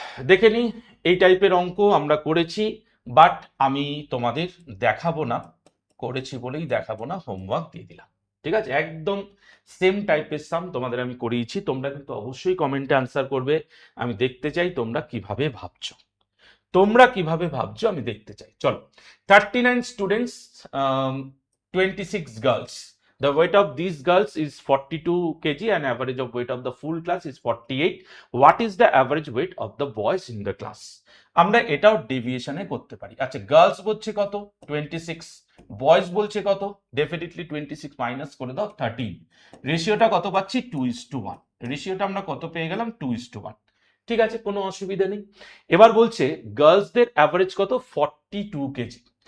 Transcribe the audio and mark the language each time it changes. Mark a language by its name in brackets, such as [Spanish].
[Bangla] দেখে নি এই টাইপের অঙ্ক আমরা করেছি, বাট আমি তোমাদের দেখাবো না, করেছি বলেই দেখাবো না, হোমওয়ার্ক দিয়ে দিলাম। ঠিক আছে, একদম সেম টাইপের সাম তোমাদের আমি করিয়েছি। তোমরা কিন্তু অবশ্যই কমেন্টে আনসার করবে। আমি দেখতে চাই তোমরা কিভাবে ভাবছো, তোমরা কিভাবে ভাবছো আমি দেখতে চাই। চলো, 39 students, 26 girls. [English] The weight of these girls is 42 kg and average of weight of the full class is 48. What is the average weight of the boys in the class? [Bangla] আমরা এটাও ডেভিয়েশনে করতে পারি। আচ্ছা গার্লস বলছে কত? 26, বয়েজ বলছে কত? Definitely 26 minus করে দাও 13। রেশিওটা কত পাচ্ছি? 2:1। রেশিওটা আমরা কত পেয়ে গেলাম 2:1। ঠিক আছে, কোনো অসুবিধা নেই। এবার বলছে গার্লসদের অ্যাভারেজ কত, 42 কেজি।